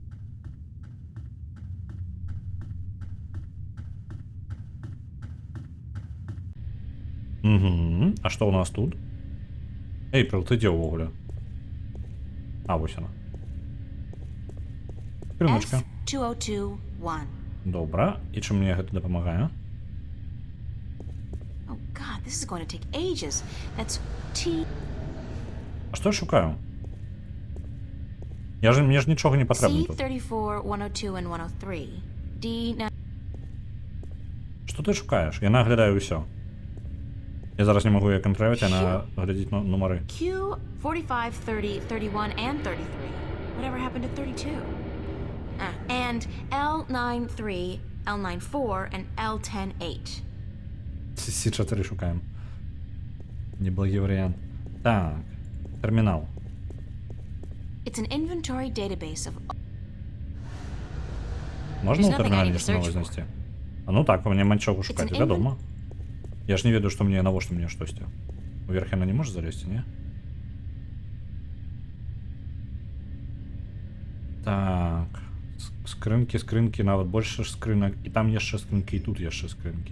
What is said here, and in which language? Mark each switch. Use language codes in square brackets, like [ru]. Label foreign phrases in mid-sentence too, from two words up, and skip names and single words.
[be] Угу. А што ў нас тут? Эйприл, ты дзе ўвогуле? А, вось яна. Скрыначка. F2021. Добра. І чым мне гэта дапамагае? [en] Oh god, this is going to take ages. That's T. [be] А што я шукаю? Мне ж нічога не патрэбна тут. [en] C34, 102, and 103. D9. [be] Што ты шукаеш? Яна аглядае ўсё. Я зараз не магу яе кантраляваць, яна глядзіць нумары. [en] Q 45, 30, 31, and 33. Whatever happened to 32? And L93, L94, and L108. [be] С4 шукаем. Неблагі варыянт. Так, тэрмінал. [en] It's an inventory database of. [be] Можна ў [en] There's nothing I [be] тэрмінале [en] need to [be] нешта [en] search [be] новае [en] for. [be] знайсці? А ну так, мне нічога шукаць, [en] an [be] вядома. Я ж не ведаю, што мне, навошта мне штосьці. Уверх яна не можа залезці, не? Так. Скрынкі, нават больше скрынак. І там яшчэ скрынкі, і тут яшчэ скрынкі.